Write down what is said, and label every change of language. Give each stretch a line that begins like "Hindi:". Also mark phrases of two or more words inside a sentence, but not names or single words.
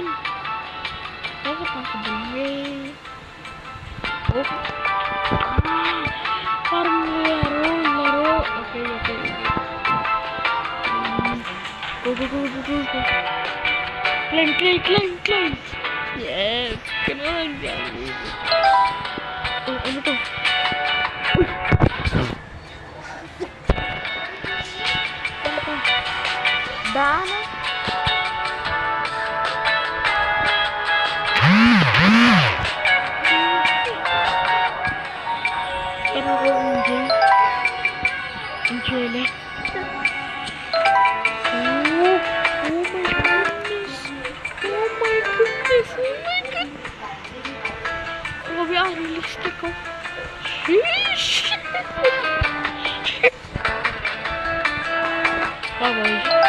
English: That's a possible way. Oh.
Filipino: Ah! Parang laro.
English: Okay. Go. Climb. Yes. Come on,
Filipino: guys. Oh, ano to? Uy! Daanan? Pero ako enjoy lang.
English: Oh my goodness.
Filipino: Grabe ang realistic ko.
English: Sheesh! Bye-bye.